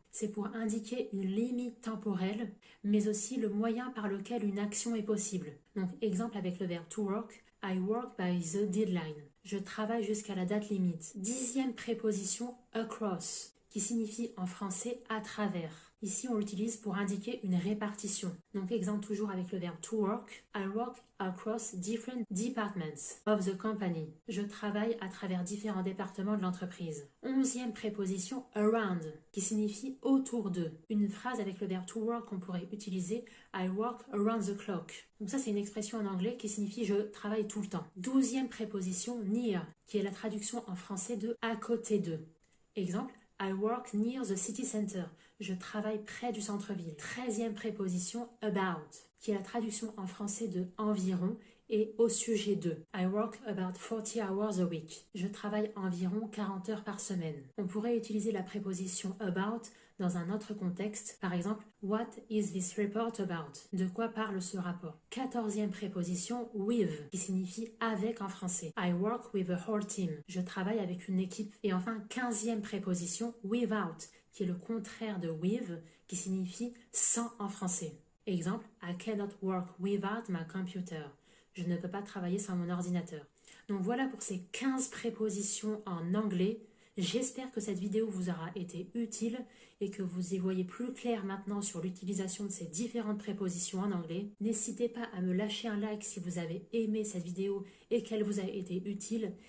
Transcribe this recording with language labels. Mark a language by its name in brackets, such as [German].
[French] C'est pour indiquer une limite temporelle, mais aussi le moyen par lequel une action est possible. Donc, exemple avec le verbe [English] to work, I work by the deadline. [French] Je travaille jusqu'à la date limite. Dixième préposition, across, qui signifie en français à travers. Ici, on l'utilise pour indiquer une répartition. Donc, exemple toujours avec le verbe to work. [English] I work across different departments of the company. [French] Je travaille à travers différents départements de l'entreprise. Onzième préposition, around, qui signifie autour de. Une phrase avec le verbe to work qu'on pourrait utiliser, [English] I work around the clock. [French] Donc ça, c'est une expression en anglais qui signifie je travaille tout le temps. Douzième préposition, near, qui est la traduction en français de à côté de. Exemple, [English] I work near the city center. [French] Je travaille près du centre-ville. 13e préposition, about, qui est la traduction en français de environ et au sujet de. [English] I work about 40 hours a week. [French] Je travaille environ 40 heures par semaine. On pourrait utiliser la préposition about dans un autre contexte. Par exemple, [English] what is this report about? [French] De quoi parle ce rapport? 14e préposition, with, qui signifie avec en français. [English] I work with a whole team. [French] Je travaille avec une équipe. Et enfin, 15e préposition, without, qui est le contraire de with, qui signifie sans en français. Exemple, [English] I cannot work without my computer. [French] Je ne peux pas travailler sans mon ordinateur. Donc voilà pour ces 15 prépositions en anglais. J'espère que cette vidéo vous aura été utile et que vous y voyez plus clair maintenant sur l'utilisation de ces différentes prépositions en anglais. N'hésitez pas à me lâcher un like si vous avez aimé cette vidéo et qu'elle vous a été utile.